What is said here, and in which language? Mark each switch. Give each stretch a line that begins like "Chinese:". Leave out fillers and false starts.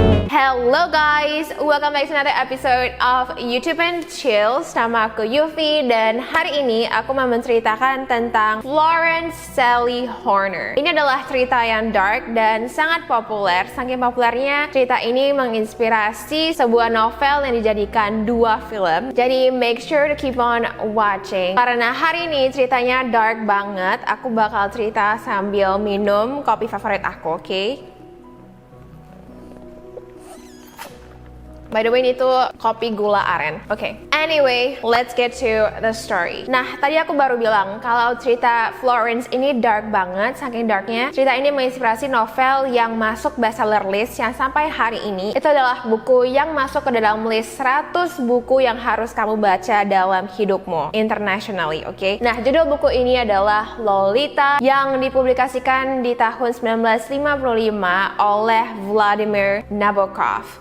English: Halo guys, welcome back to another episode of YouTube and Chills.
Indonesian: Nama aku Yufi dan hari ini aku mau menceritakan tentang Florence Sally Horner. Ini adalah cerita yang dark dan sangat populer. Saking populernya, cerita ini menginspirasi sebuah novel yang dijadikan 2 film. Jadi
English: make sure to keep on watching.
Indonesian: Karena hari ini ceritanya dark banget, aku bakal cerita sambil minum kopi favorit aku, oke?
English: By the way,
Indonesian: ini tuh kopi gula aren. Oke.
English: Anyway, let's get to the story.
Indonesian: Nah, tadi aku baru bilang kalau cerita Florence ini dark banget, saking darknya. Cerita ini menginspirasi novel yang masuk bestseller list yang sampai hari ini itu adalah buku yang masuk ke dalam list 100 buku yang harus kamu baca dalam hidupmu internationally, oke? Nah, judul buku ini adalah Lolita yang dipublikasikan di tahun 1955 oleh Vladimir Nabokov.